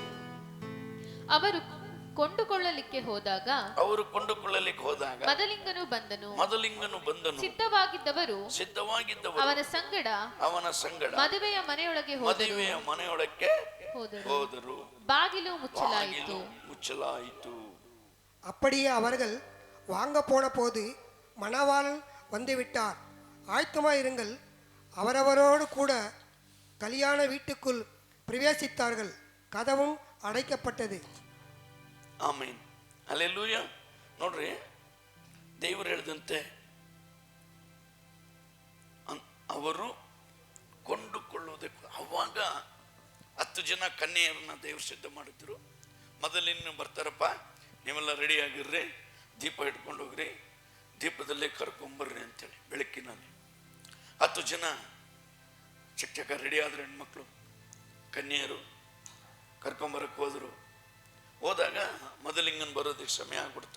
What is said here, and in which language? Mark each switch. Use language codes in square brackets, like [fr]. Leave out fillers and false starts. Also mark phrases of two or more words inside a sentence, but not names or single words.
[kn] ಅವರು ಕೊಂಡುಕೊಳ್ಳಲಿಕ್ಕೆ ಹೋದಾಗ ಮದಲಿಂಗನು ಬಂದನು. ಸಿದ್ಧವಾಗಿದ್ದವರು ಅವನ ಸಂಗಡ ಮದುವೆಯ ಮನೆಯೊಳಗೆ ಹೋದರು. ಬಾಗಿಲು ಮುಚ್ಚಲಾಯಿತು. [ta] அப்படியே அவர்கள் வாங்க போன போது மணவாளன் வந்துவிட்டார், ஆயத்தமாயிருங்கள். அவரவரோடு கூட கல்யாண வீட்டுக்குள் பிரவேசித்தார்கள், கதவும் அடைக்கப்பட்டது. [kn] ಆಮೇನ್. ಹಲ್ಲೆಲೂಯಾ. ನೋಡ್ರಿ, ದೇವರು ಹೇಳಿದಂತೆ ಅವರು ಕೊಂಡುಕೊಳ್ಳುವುದಕ್ಕೆ ಅವಾಗ 10 ಜನ ಕನ್ಯೆಯರನ್ನ ದೇವರು ಸಿದ್ಧ ಮಾಡಿದ್ರು. ಮೊದಲಿನ್ನು ಬರ್ತಾರಪ್ಪ, ನೀವೆಲ್ಲ ರೆಡಿ ಆಗಿರ್ರಿ, ದೀಪ ಇಟ್ಕೊಂಡು ಹೋಗ್ರಿ, ದೀಪದಲ್ಲೇ ಕರ್ಕೊಂಬರ್ರಿ ಅಂತೇಳಿ ಬೆಳಕಿನಲ್ಲಿ 10 ಜನ ಚಿಕ್ಕ ರೆಡಿ ಆದ್ರೆ ಹೆಣ್ಮಕ್ಳು ಕನ್ಯೆಯರು ಕರ್ಕೊಂಬರಕ್ಕೆ ಹೋದಾಗ ಮೊದಲಿಂಗನ್ ಬರೋದಕ್ಕೆ ಸಮಯ ಆಗ್ಬಿಡ್ತು.